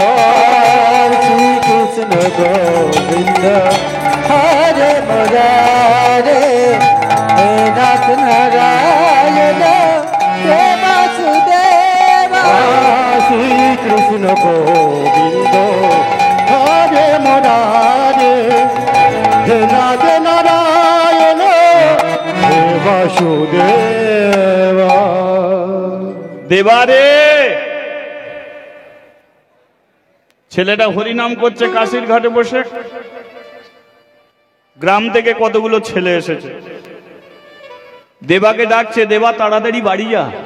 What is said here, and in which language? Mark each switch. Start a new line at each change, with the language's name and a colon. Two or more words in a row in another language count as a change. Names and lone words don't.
Sanskrit: श्री कृष्ण गोविंद हरे मुरारे, हे नाथ नारायण, हे वासुदेवा। श्री कृष्ण गोविंद हरे मुरारे, हे नाथ नारायण, हे वासुदेवा।
Bangla: দেবারে ছেলেটা হরিনাম করছে কাশীর ঘাটে বসে। গ্রাম থেকে কতগুলো ছেলে এসেছে, দেবাকে ডাকছে, দেবা তাড়াতাড়ি বাড়ি যা।